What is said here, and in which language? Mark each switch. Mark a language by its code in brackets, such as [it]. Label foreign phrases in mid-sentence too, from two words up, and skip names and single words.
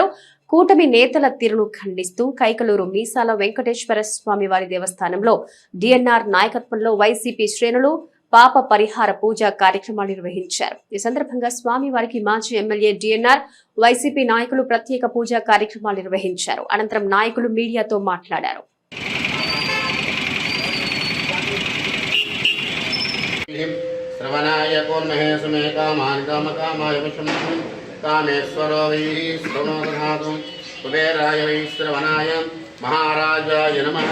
[te] కూటమి నేతల తీరును ఖండిస్తూ కైకలూరు మీసాల వెంకటేశ్వర స్వామి వారి దేవస్థానంలో డిఎన్ఆర్ నాయకత్వంలో వైసీపీ శ్రేణులు పాప పరిహార పూజ కార్యక్రమాలు నిర్వహించారు. ఈ సందర్భంగా స్వామి వారికి మాజీ ఎమ్మెల్యే డిఎన్ఆర్, వైసీపీ నాయకులు ప్రత్యేక పూజా కార్యక్రమాలు నిర్వహించారు. అనంతరం నాయకులు మీడియాతో మాట్లాడారు. [sa] श्रवणाय कुर्महे सुमे कामान् कामकामाय विष्णु कामेश्वरो वै श्रवणोदधातु कुबेराय वै श्रवणाय महाराजाय नमः।